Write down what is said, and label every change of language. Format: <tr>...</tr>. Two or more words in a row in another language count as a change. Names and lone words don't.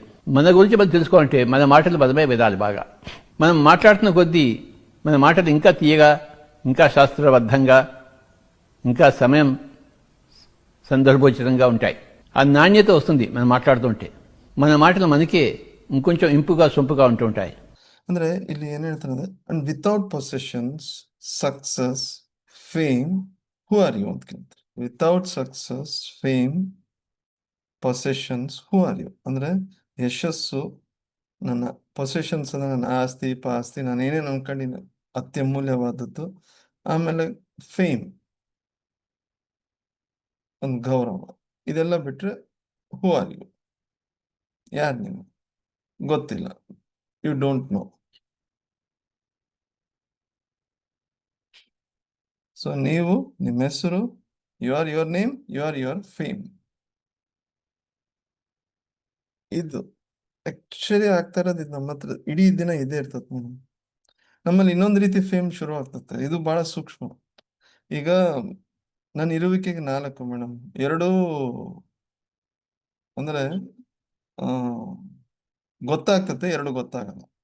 <te>మన గురించి మనం తెలుసుకోవాలంటే మన మాటలు బలమే వినాలి బాగా. మనం మాట్లాడుతున్న కొద్దీ మన మాటలు ఇంకా తీయగా, ఇంకా శాస్త్రబద్ధంగా, ఇంకా సమయం సందర్భోచితంగా ఉంటాయి. ఆ నాణ్యత వస్తుంది మనం మాట్లాడుతుంటే. మన మాటలు మనకే ఇంకొంచెం ఇంపుగా సొంపుగా ఉంటూ ఉంటాయి.</te> <kn>ಅಂದರೆ ಇಲ್ಲಿ ಏನ್ ಹೇಳ್ತಾರೆ,</kn> <en>and without possessions success fame who are you</en> <kn>ಅಂತ ಕೇಳ್ತಾರೆ.</kn> <en>without success fame possessions who are you</en> <kn>ಅಂದ್ರೆ ಯಶಸ್ಸು, ನನ್ನ ಪೊಸೆಷನ್ಸ್ ಅಂದ್ರೆ ನನ್ನ ಆಸ್ತಿ ಪಾಸ್ತಿ, ನಾನು ಏನೇನು ಅನ್ಕೊಂಡಿನ ಅತ್ಯಮೂಲ್ಯವಾದದ್ದು. ಆಮೇಲೆ ಫೇಮ್, ಒಂದು ಗೌರವ, ಇದೆಲ್ಲ ಬಿಟ್ರೆ</kn> <en>who are you,</en> <kn>ಯಾರು ನೀವು ಗೊತ್ತಿಲ್ಲ,</kn> <en>you don't know.</en> <kn>ಸೊ ನೀವು, ನಿಮ್ಮ ಹೆಸರು,</kn> <en>you are your name, you are your fame.</en> <kn>ಇದು ಆಕ್ಚುಲಿ ಆಗ್ತಾ ಇರೋದು ಇದು ನಮ್ಮ ಹತ್ರ ಇಡೀ ದಿನ ಇದೇ ಇರ್ತದೆ ಮೇಡಮ್. ನಮ್ಮಲ್ಲಿ ಇನ್ನೊಂದು ರೀತಿ ಫೇಮ್ ಶುರು ಆಗ್ತದೆ, ಇದು ಬಹಳ ಸೂಕ್ಷ್ಮ. ಈಗ ನನ್ನ ಇರುವಿಕೆಗೆ 4 ಮೇಡಮ್, 2 ಅಂದ್ರೆ ಗೊತ್ತಾಗ್ತತೆ, 2 ಗೊತ್ತಾಗಲ್ಲ.</kn>